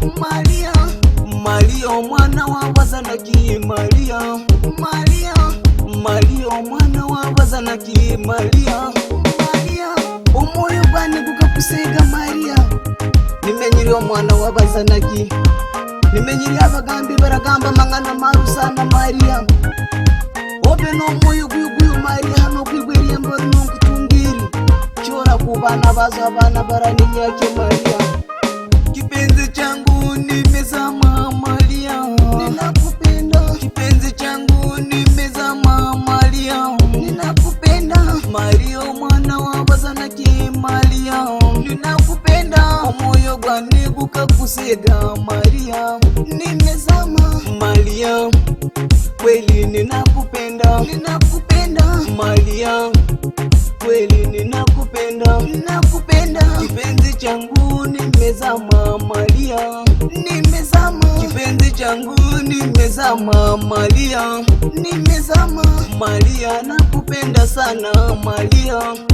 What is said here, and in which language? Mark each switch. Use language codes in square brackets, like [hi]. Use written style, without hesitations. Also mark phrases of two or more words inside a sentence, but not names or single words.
[guz] omwana wa Mazanaki Maria omwana wa Mazanaki Maria omoyo gwanibuka kusega Maria nimenyiri omwana wa Mazanaki nimenyiri abagambi baragamba mangana maru sana Maria obe no moyo guyu Maria no kwigwiriye mbori no kutungiri chora kubana bazo abana barani nyake Maria [sw] kipenzi changu nimezama Maria ninakupenda kipenzi changu nimezama Maria ninakupenda Maria mwana wa Mazanaki Maria ninakupenda [guz] omoyo gwanibuka kusega [sw] Maria nimezama Maria kweli ninakupenda Maria kweli ninakupenda kipenzi changu nimezama Maria kipenzi changu nimezama Maria Maria nakupenda sana Maria